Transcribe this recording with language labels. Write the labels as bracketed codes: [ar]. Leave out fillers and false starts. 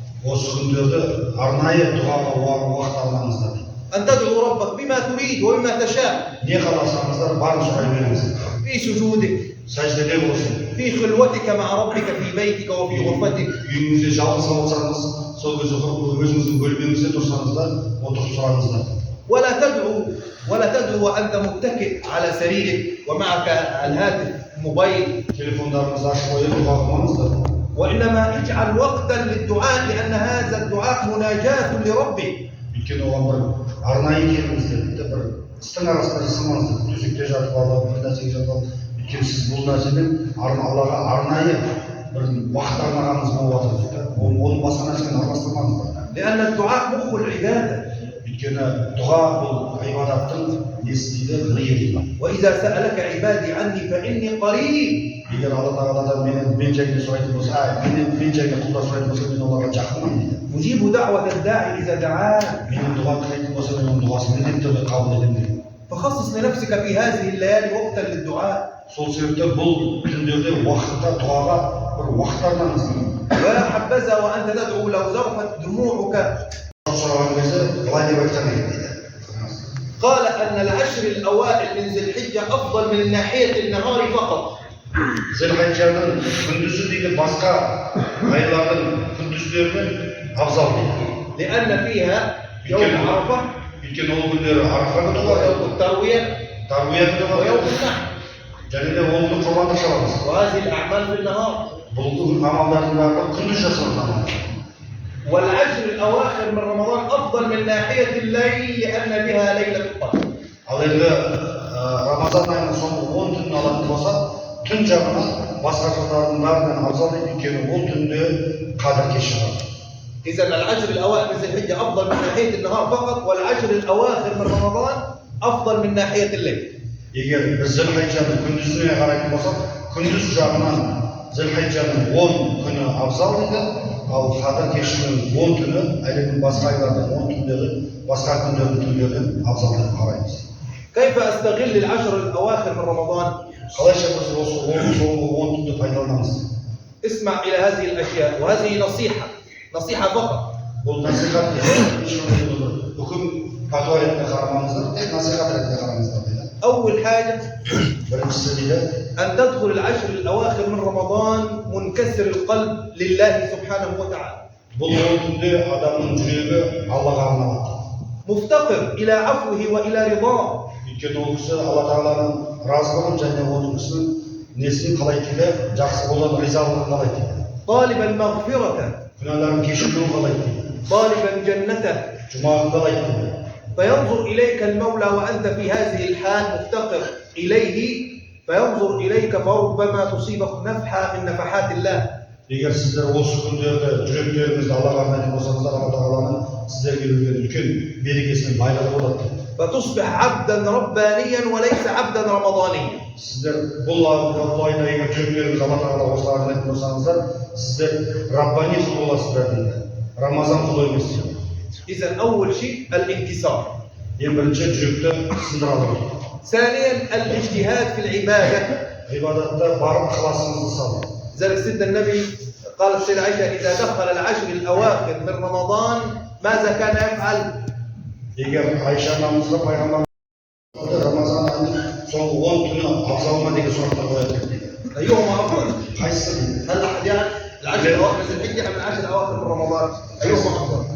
[kk] Осы күндерді арнайы дұғаға уақыт алыңыздар. [ar] أن تدعو ربك بما تريد وبما تشاء. [kk] Не қаласаңыздар барын сұрай беріңіздер. [ar] في سجودك، [kk] Сәждеде болсын. [ar] في خلوتك مع ربك في بيتك وفي غرفتك. [kk] Үйіңізде жалғыз болсаңыз, сол кезде өзіңіздің бөлмеңізде тұрсаңыздар, отырып сұраңыздар. [ar] ولا تدعو وأنت متكئ على سريرك ومعك الهاتف الموبايل. [kk] Телефондарыңызды ашып қойып дұға қылмаңыздар. [ar] وإنما اجعل وقتا للدعاء لأن هذا الدعاء مناجاة لربك. [kk] Өйткені оған бір арнайы келіңіздер, бір істің арасында жасамаңыздар. Төсекте жатып алып, бір нәрсеге жатып алып, өйткені сіз бұл нәрседен Аллаға арнайы бір уақыт арнағаныңыз болып жатыр. Оны басқа нәрсемен араластырмаңыздар. [ar] لأن الدعاء مخ العبادة. [kk] Өйткені дұға бұл ғибадаттың несі дейді, ғиы дейді. [ar] وإذا سألك عبادي عني فإني قريب. [kk] Егер Алла Тағаладан мен жайында сұрайтын болса, мен жайында құлда сұрайтын болса, мен оларға жақынмын дейді. [ar] أجيب دعوة الداعي إذا دعان. [kk] Менің дұға тілейтін болса, мен оның дұғасын міндетті түрде қабыл етемін дейді. [ar] فخصص لنفسك في هذه الليالي وقتا للدعاء. [kk] Сол себепті бұл түндерде уақытта дұғаға бір уақыт арнаңыздар. [ar] ولا حبذا وأنت تدعو لو ذرفت دموعك. [kk] Сұраған кезде былай деп айтқан екен дейді. [ar] قال أن العشر الأوائل من ذي الحجة أفضل من ناحية النهار فقط. [kk] Зілхиджаның күндізі дейді басқа айлардың күндіздерінен абзал дейді. [ar] لأن فيها يوم عرفة [kk] Өйткені ол күндері Арафа күні бар, [ar] ويوم التروية [kk] Таруия күні бар, [ar] ويوم النحر. [kk] және де ол күні құрбандық шаламыз. [ar] وهذه الأعمال في النهار. [kk] Бұл амалдардың барлығы күндіз жасалған. [ar] والعشر الأواخر من رمضان أفضل من ناحية الليل لأن بها ليلة القدر. [kk] Ал енді Рамазан айының соңғы 10 түнін алатын болса, түн жағынан басқа жылдардың бәрінен абзал дейді, өйткені ол түнде қадір кеші бар. [ar] إذا العشر الأواخر من ذي الحجة أفضل من ناحية النهار فقط والعشر الأواخر من رمضان أفضل من ناحية الليل. [kk] Егер біз Зілхиджаның күндізіне қарайтын болсақ, күндіз жағынан Зілхиджаның 10 күні абзал дейді, ал қадір кешінің 10 түні әлемнің басқа айлардың 10 түндері, басқа күндердің түндерден абзал деп қараймыз. [ar] كيف أستغل العشر الأواخر من رمضان؟ [kk] Қалайша біз осы соңғы 10 түнді пайдаланамыз? [ar] اسمع إلى هذه الأشياء وهذه نصيحة فقط. [kk] Бұл насихат үкім патуа ретінде қарамаңыздар, тек насихат ретінде қараңыздар дейді. [ar] أول حاجة [kk] Біріншісі дейді, [ar] أن تدخل العشر الأواخر من رمضان منكسر القلب لله سبحانه وتعالى. [kk] бұл 10 түнде адамның жүрегі Аллаға арналады. [ar] مفتقر إلى عفوه وإلى رضاه. [kk] Өйткені ол кісі Алла Тағаланың разылығын және оның кісінің несін қалайды дейді, жақсы болған ризалығын қалайды дейді. [ar] طالبا مغفرة. [kk] Күнәларын кешіруін қалайды дейді. [ar] طالبا جنته. [kk] Жұмағын қалайды дейді. [ar] فينظر إليك المولى وأنت في هذه الحال مفتقر إليه فينظر إليك فربما تصيبك نفحة من نفحات الله. [kk] Егер сіздер осы күндерде жүректеріңізді Аллаға арнайтын болсаңыздар, Алла Тағаланың сіздерге берген үлкен берекесінің байлығы болады. [ar] فتصبح عبدا ربانيا وليس عبدا رمضانيا. [kk] Сіздер бұл айда егер жүректеріңізді Алла Тағалаға осылай арнайтын болсаңыздар, сіздер Раббани құл боласыздар дейді. Рамазан құлы емес. [ar] إذا أول شيء الانكسار. [kk] Ең бірінші жүректі сындыра алу. [ar] ثانيا الاجتهاد في العبادة. [kk] Ғибадатта барып ықыласыңызды салу. [ar] ذلك سيدنا النبي قال السيدة عائشة إذا دخل العشر الأواخر من رمضان ماذا كان يفعل؟ [kk] Егер Айша анамызға пайғамбар Рамазан айының соңғы 10 түні абзал ма деген сұрақтар қояды дейді. [ar] أيهما أفضل؟ [kk] Қайсысы дейді? [ar] هل أحد يعرف العشر الأواخر من ذي الحجة أم العشر الأواخر من رمضان؟ أيهما أفضل؟